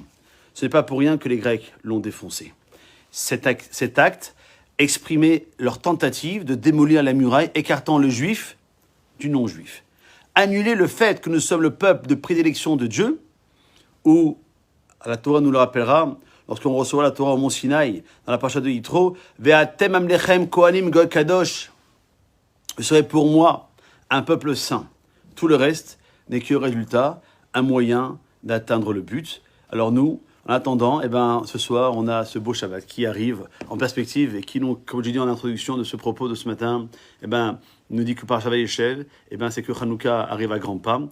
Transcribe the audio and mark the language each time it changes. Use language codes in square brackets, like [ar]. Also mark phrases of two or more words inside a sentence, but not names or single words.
[fr] Ce n'est pas pour rien que les Grecs l'ont défoncé. Cet acte exprimait leur tentative de démolir la muraille, écartant le juif du non-juif. Annuler le fait que nous sommes le peuple de prédilection de Dieu, où, la Torah nous le rappellera, lorsqu'on recevra la Torah au Mont Sinaï, dans la paracha de Yitro, [he] ואתם ממלכת כהנים גוי קדוש, [fr] vous serez pour moi un peuple saint. Tout le reste n'est que résultat, un moyen d'atteindre le but. Alors nous, en attendant, ce soir, on a ce beau Shabbat qui arrive en perspective et qui, comme je dis en introduction de ce propos de ce matin, nous dit que par Shabbat Yeshev, c'est que Hanouka arrive à grands pas.